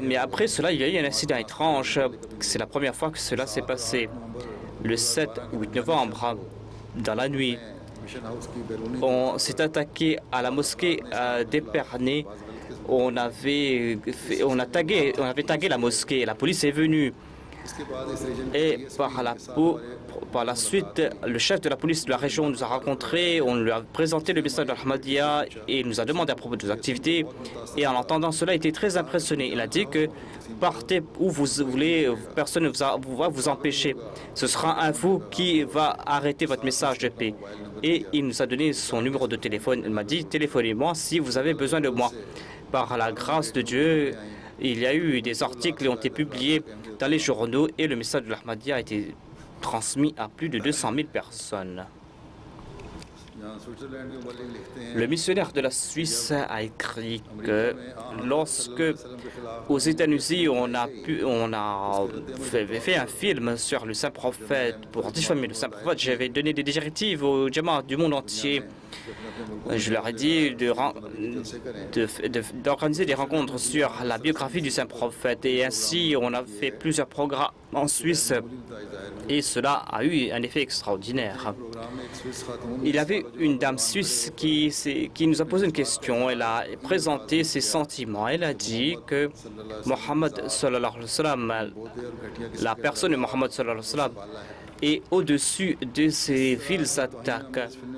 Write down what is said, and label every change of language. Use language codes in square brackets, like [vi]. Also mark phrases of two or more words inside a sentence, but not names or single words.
[fr] Mais après cela, il y a eu un incident étrange. C'est la première fois que cela s'est passé. Le 7 ou 8 novembre, dans la nuit, [ur] مشن ہاؤس کی بیرونی [fr] on s'est attaqué à la mosquée d'Épernay. On avait tagué la mosquée. La police est venue. [ur] اس کے بعد اس ریجن [fr] Et par la suite, le chef de la police de la région nous a rencontrés, on lui a présenté le message de l'Ahmadiyya et il nous a demandé à propos de nos activités. Et en entendant cela, il était très impressionné. Il a dit que partez où vous voulez, personne ne va vous empêcher. Ce sera un vous qui va arrêter votre message de paix. Et il nous a donné son numéro de téléphone. Il m'a dit: téléphonez-moi si vous avez besoin de moi. Par la grâce de Dieu, il y a eu des articles qui ont été publiés dans les journaux et le message de l'Ahmadiyya a été transmis à plus de 200 000 personnes. [ur] یہاں سوئٹزرلینڈ کے معلم لکھتے ہیں [fr] Le missionnaire de la Suisse a écrit que lorsque aux États-Unis on a fait un film sur le saint prophète pour diffamer le saint prophète, j'avais donné des directives aux djammas du monde entier. Je leur ai dit d'organiser des rencontres sur la biographie du saint prophète et ainsi on a fait plusieurs programmes en Suisse et cela a eu un effet extraordinaire. [ur] پروگرام میں ایک سوئس خاتون [fr] Il y avait une dame suisse qui nous a posé une question. Elle a présenté ses sentiments. Elle a dit que Mohammed [ar] صلى الله عليه وسلم, [fr] la personne de Mohammed [ar] صلى الله عليه وسلم, [fr] est au-dessus de ces viles attaques.